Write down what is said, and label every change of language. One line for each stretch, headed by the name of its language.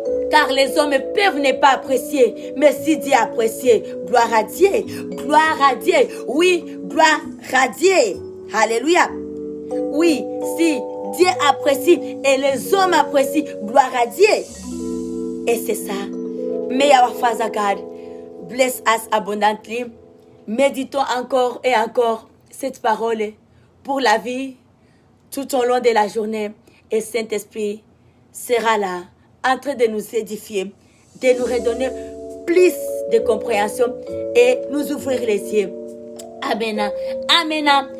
French: Car les hommes peuvent ne pas apprécier, mais si Dieu apprécie, gloire à Dieu, gloire à Dieu, oui, gloire à Dieu. Alléluia. Oui, si Dieu apprécie et les hommes apprécient, gloire à Dieu. Et c'est ça.
English: May our Father God bless us abundantly.
French: Méditons encore et encore cette parole pour la vie tout au long de la journée. Et Saint-Esprit sera là, en train de nous édifier, de nous redonner plus de compréhension et nous ouvrir les yeux. Amen. Amen.